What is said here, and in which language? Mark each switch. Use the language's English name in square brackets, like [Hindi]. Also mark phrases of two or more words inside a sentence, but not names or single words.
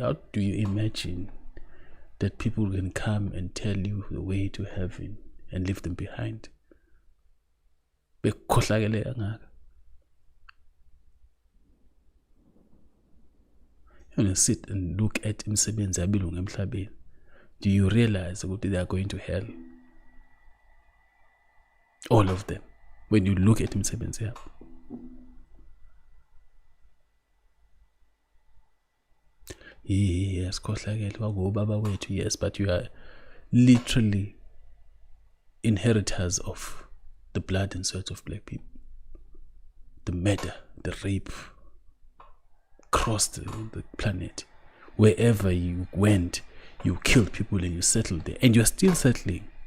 [English] How do you imagine that people can come and tell you the way to heaven and leave them behind? You want to sit and look at [North Ndebele] imsebenzi abilungu emhlabeni. [English] Do you realize that they are going to hell? All of them. When you look at [North Ndebele] imsebenzi yabo. yes, baba wethu, [English] yes, but you are literally inheritors of the blood and sweat of black people. The murder, the rape crossed the planet. Wherever you went, you killed people and you settled there, and you're still settling.